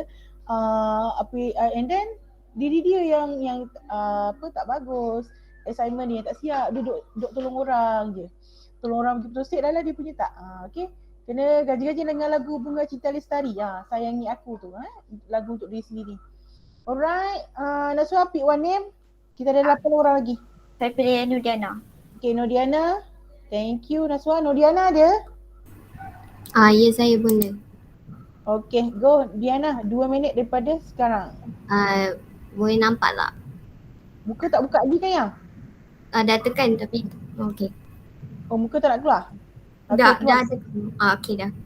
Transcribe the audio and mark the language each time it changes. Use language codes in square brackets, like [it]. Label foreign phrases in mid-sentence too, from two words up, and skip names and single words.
[en] And then [ms] diri dia yang tak bagus, assignment dia tak siap, duduk tolong orang je. Tolong orang betul-betul dah lah dia punya tak. Okey. Kena gaji-gaji dengan lagu Bunga Cinta Lestari. Sayangi aku tu. Lagu untuk diri sendiri. Alright. [en] Naswa pick one name. [ms] Kita ada 8 orang lagi. Saya pilih Nurdiana. [en] Okay, Nurdiana. Thank you Naswa. Nurdiana ada? [ms] Ya, saya Bunda. [en] Okay, go Diana. [ms] 2 minit daripada sekarang. Boleh nampak tak? Muka tak buka lagi kan ya? Dah tekan tapi okey. Oh, muka tak nak keluar? Dah tekan. Okey dah.